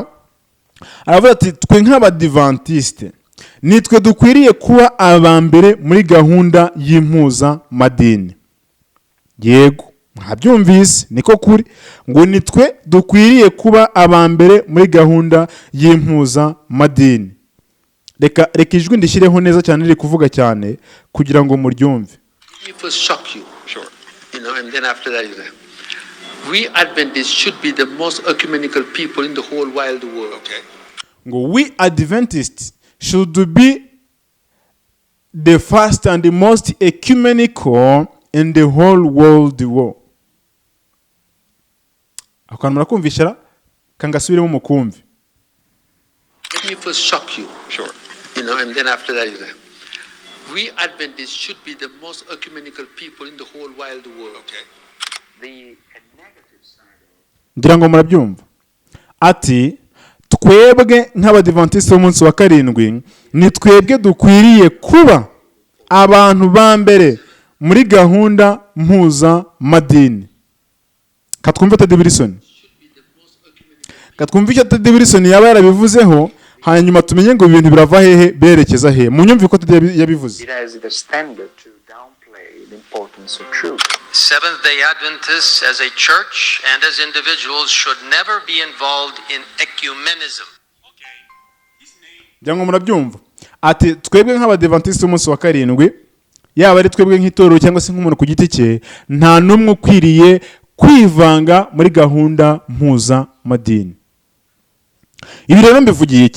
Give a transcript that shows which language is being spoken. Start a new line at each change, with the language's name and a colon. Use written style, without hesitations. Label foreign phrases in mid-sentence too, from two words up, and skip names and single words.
Kinyarwanda: Aravuga ati twe nk'abadivantiste nitwe dukwiriye kuba abambere muri gahunda y'impuzamadini. Yego, mwabyumvise, niko kuri, ngo nitwe dukwiriye kuba abambere muri gahunda y'impuzamadini. Reka ijwi ndishyireho neza cyane, riri kuvuga cyane kugira ngo muryumve.
English: We Adventists should be the most ecumenical people in the whole wide world. Okay. Ngo we Adventists should be the first and the most ecumenical in the whole world war.
Kinyarwanda: Akantu murakumvishara kangasubiremo mukumve.
English: Let me first shock you. Sure. And then after that you say, we Adventists should be the most ecumenical people in the whole wide world. Okay. The negative side.
Kinyarwanda: Ngira ngo murabyumva. Ati twebwe nk'abadivantiste b'umunsi wa karindwi ni twebwe dukwiriye kuba abantu ba mbere muri gahunda mpuzamadini. Katwumve Teddy Wilson. Katwumve icyo Teddy Wilson yaba yarabivuzeho, hanyuma tumenye ngo ibintu birava hehe berekeza hehe. Munyumve ko Teddy yabivuze.
English: Seventh-day Adventists as a church and as individuals should never be involved in ecumenism.
Kinyarwanda: Jango murabyumva. Ati twebwe nk'abadivantiste umunsi wa karindwi, yaba ari twebwe nk'itorero cyangwa se nk'umuntu ku giti cye, nta numwe ukwiriye kwivanga muri gahunda mpuzamadini. Ibi rero mbivugiye iki?